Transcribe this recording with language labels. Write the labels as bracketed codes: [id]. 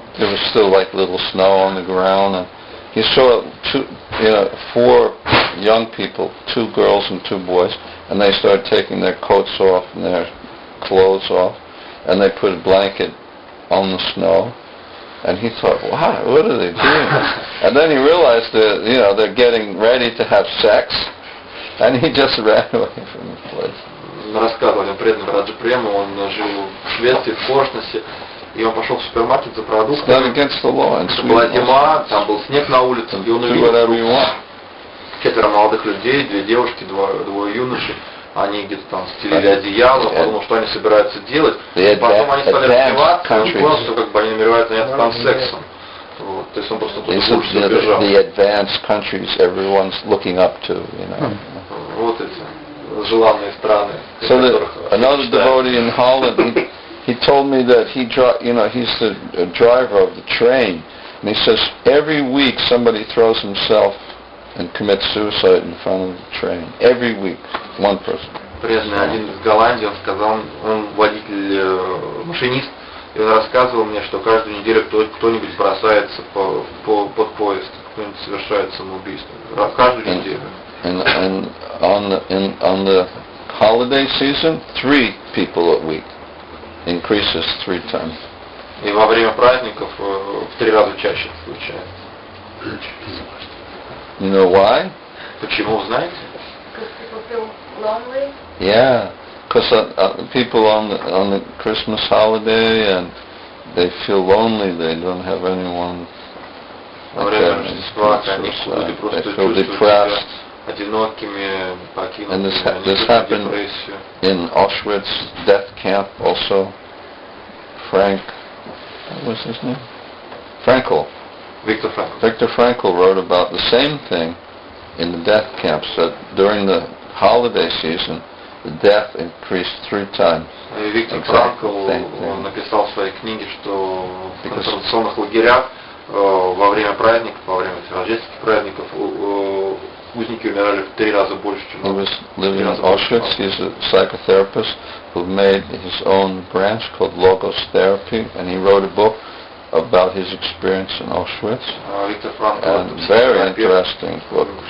[en] There was still like little snow on the ground, and he saw four young people, 2 girls and 2 boys, and they started taking their coats off and their clothes off, and they put a blanket on the snow. And he thought, wow, what are they doing? And then he realized that, they're getting ready to have sex, and he just ran away from the place. [ru] Рассказывали о преданном Раджа Прему, он жил в Швеции, в Коршнесе, и он пошел в супермаркет за продуктами. Это была зима, там был снег на улице, и он увидел 4 молодых людей, 2 девушки, 2 юноши. Они где-то там стелили одеяло, подумал, что они собираются делать. Потом они стали раздеваться, и он понял, что как бы они намереваются заняться там сексом. Вот. То есть он просто тут убежал. [en] The advanced countries everyone's looking up to, [ru] Вот эти желанные страны. [en] So another devotee in Holland, he told me that he's the driver of the train, and he says every week somebody throws himself and commits suicide in front of the train. Every week, one person. [ru] Преданный один из Голландии, он сказал, он водитель, машинист, и он рассказывал мне, что каждую неделю кто-нибудь бросается под поезд, кто-нибудь совершает самоубийство. Каждую неделю. [en] And on the holiday season, 3 people a week. Increases 3 times. [ru] И во время праздников в 3 раза чаще это случается. [en] You know why? [ru] Почему, знаете? [en] Because people feel lonely. Yeah, because people on the Christmas holiday, and they feel lonely. They don't have anyone. [ru] Во время Рождества каникулы люди просто чувствуют себя одинокими, покинутыми, [en] this happened in Auschwitz death camp also. What was his name? Frankel. Viktor Frankl wrote about the same thing in the death camps, that during the holiday season, the death increased 3 times. [ru] Виктор Франкл написал в своей книге, что в концентрационных лагерях во время праздников, во время рождественских праздников, узники умирали в 3 раза больше, чем [en] He was living in Auschwitz. He's a psychotherapist who made his own branch called Logos Therapy, and he wrote a book about his experience in Auschwitz. And very interesting book.